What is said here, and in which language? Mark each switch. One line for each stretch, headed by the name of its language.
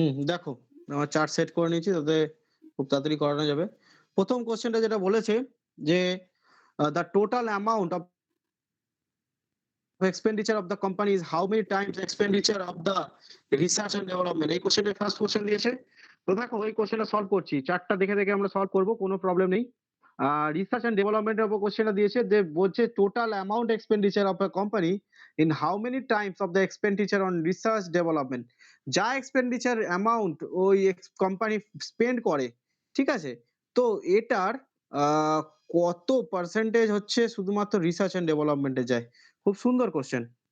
Bangla: দেখো আমার chart set করে নিয়েছি, তাতে খুব তাড়াতাড়ি করানো যাবে। প্রথম কোশ্চেনটা যেটা বলেছে যে
English: the total amount of expenditure of the company is how many times expenditure of the research and development,
Bangla: এই কোশ্চেনটা ফার্স্ট কোশ্চেন দিয়েছে। তো দেখো এই কোশ্চেনটা সলভ করছি, চার্টটা দেখে দেখে আমরা সলভ করব, কোনো প্রবলেম নেই। রিসার্চ এন্ড ডেভেলপমেন্টের উপর কোশ্চেনটা দিয়েছে, যে বলছে
English: total amount expenditure of a company in how many times of the expenditure on research development,
Bangla: যা এক্সপেন্ডিচার অ্যামাউন্ট ওই কোম্পানি স্পেন্ড করে, ঠিক আছে, তো এটার কত পার্সেন্টেজ হচ্ছে শুধুমাত্র রিসার্চ এন্ড ডেভেলপমেন্টে যায়। খুব সুন্দর কোশ্চেন।